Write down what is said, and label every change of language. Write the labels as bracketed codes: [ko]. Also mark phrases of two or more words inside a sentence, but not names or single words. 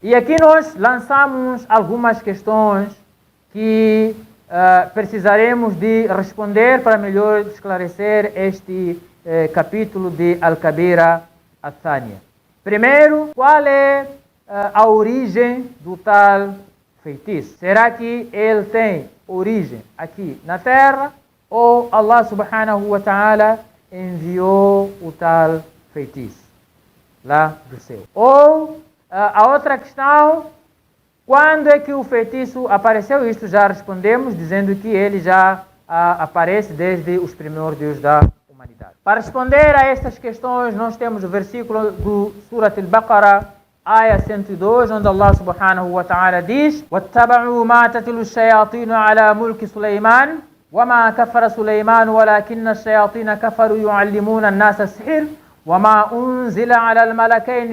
[pt] E aqui nós lançamos algumas questões que precisaremos de responder para melhor esclarecer este capítulo de [ar] الكبيرة الثانية. [pt] Primeiro, qual é a origem do tal feitiço? Será que ele tem origem aqui na Terra, ou [ar] الله سبحانه وتعالى [pt] enviou o tal feitiço lá do céu? Ou a outra questão, quando é que o feitiço apareceu? Isto já respondemos, dizendo que ele já aparece desde os primórdios da humanidade. Para responder a estas questões, nós temos o versículo do Surat Al-Baqarah, آية 102, onde [ar] الله سبحانه وتعالى [pt] diz: [ar] وَاتَّبَعُوا مَا تَتْلُو الشَّيَاطِينُ عَلَى مُلْكِ سُلَيْمَانَ وَمَا كَفَرَ سُلَيْمَانُ وَلَكِنَّ الشَّيَاطِينَ كَفَرُوا يُعَلِّمُونَ النَّاسَ السِّحْرَ وَمَا أُنزِلَ عَلَى الملكين